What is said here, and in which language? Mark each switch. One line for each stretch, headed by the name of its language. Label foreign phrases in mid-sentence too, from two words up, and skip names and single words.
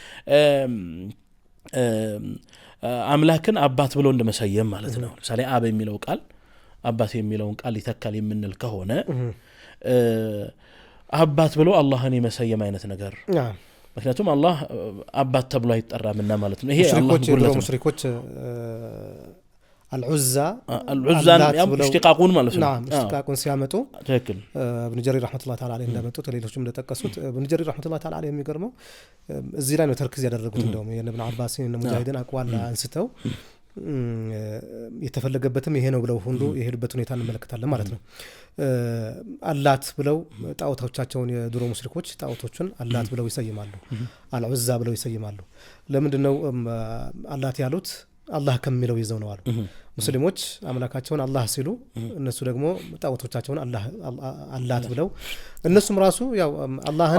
Amharic: አምላክን አባት ብሎ እንደመሰየም ማለት ነው ለምሳሌ አብ የሚለው ቃል አባት የሚለውን ቃል ይተካል የምንል ከሆነ አባት ብሎ አላህን የመሰየም አይነት ነገር ምክንያቱም አላህ አባት ተብሎ አይጠራምና ማለት ነው ይሄ አላህ ጉልበት ሙሽሪኮች العزة ያው اشتقاقون ማለት ነው اشتقاقون ሲያመጡ ትክክል
Arabic: ابن جرير رحمه الله تعالى عليه
Amharic: እንደመጡት ሌሎችም እንደተጠቀሱት
Arabic: ابن جرير رحمه الله تعالى عليه
Amharic: የሚገርመው እዚህ ላይ ነው ተርክዝ ያደረጉት እንደውም የኢብኑ አባስ እና ሙጃሂድን አቋል አንስተው የተፈለገበትም ይሄ ነው ብለው ሁሉ የሄዱበት ሁኔታ እንመለከታለን ማለት ነው አላት ብለው ጣዖቶቻቸውን የድሮ ሙሽሪኮች ጣዖቶቹን አላት ብለው ይሰይማሉ አልዑዛ ብለው ይሰይማሉ ለምንድነው አላት ያሉት አላህ ከሚለው ይዘው ነው አሉ ሙስሊሞች አምላካቸውን አላህ ሲሉ እነሱ ደግሞ ጣዖቶቻቸውን አላት ብለው እነሱም ራሱ ያው አላህን